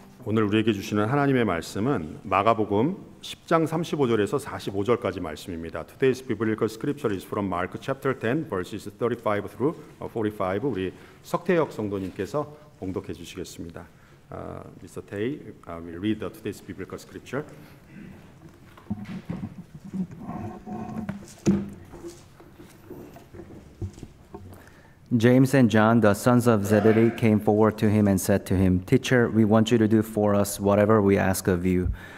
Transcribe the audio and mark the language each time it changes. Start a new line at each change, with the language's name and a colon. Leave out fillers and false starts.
Korean: 오늘 우리에게 주시는 하나님의 말씀은 마가복음 10장 35절에서 45절까지 말씀입니다.
English: Today's biblical scripture is from Mark chapter 10 verses 35 through 45.
Korean: 우리 석태혁 성도님께서 봉독해 주시겠습니다.
English: Mr. Tae will read the today's biblical scripture. James and John, the sons of Zebedee, came forward to him and said to him, "Teacher, we want you to do for us whatever we ask of you."